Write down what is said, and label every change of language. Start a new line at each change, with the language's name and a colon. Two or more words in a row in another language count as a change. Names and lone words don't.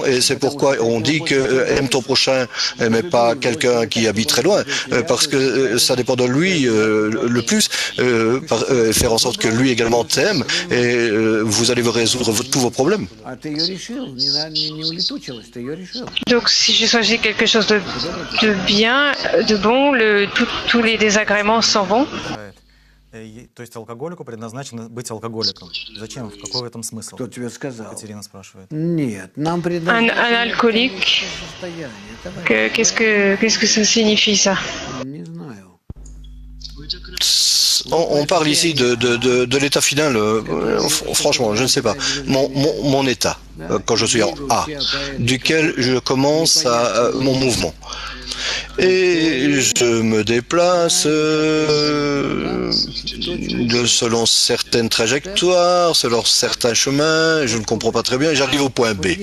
French: Et c'est pourquoi on dit que aime ton prochain, mais pas quelqu'un qui habite très loin, parce que ça dépend de lui le plus. Faire en sorte que lui également t'aime, et vous allez vous résoudre tous vos problèmes. Donc si j'ai choisi quelque chose de bien, de bon, tous les désagréments s'en vont.
Russian: То есть алкоголику предназначено быть алкоголиком. Зачем? Какой в этом смысл? Кто тебе сказал? Катерина спрашивает. Нет, нам
French: Un
Russian: предназначено
French: alcoolique,
Russian: состояние.
French: qu'est-ce que ça signifie ça?
Russian: Не знаю.
French: On parle ici de l'état final. Franchement, je ne sais pas. Mon état, quand je suis en A, duquel je commence mon mouvement. Et je me déplace selon certaines trajectoires, selon certains chemins, je ne comprends pas très bien, et j'arrive au point B.